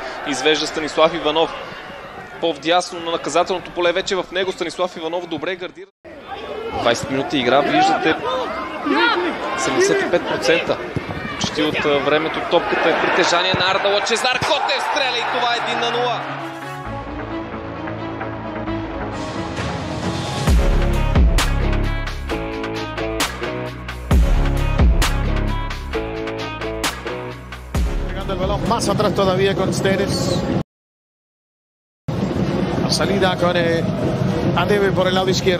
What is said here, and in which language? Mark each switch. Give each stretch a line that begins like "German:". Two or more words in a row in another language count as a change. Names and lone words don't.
Bulgarian: Извежда Станислав Иванов по-вдясно на наказателното поле, вече в него Станислав Иванов добре гардира. 20 минути игра, виждате 75% почти от времето топката е притежание на Арда Лъчезар. Котев стреля и това е 1-0.
Spanish: El balón más atrás todavía con Steres. La salida con Adebe por el lado izquierdo.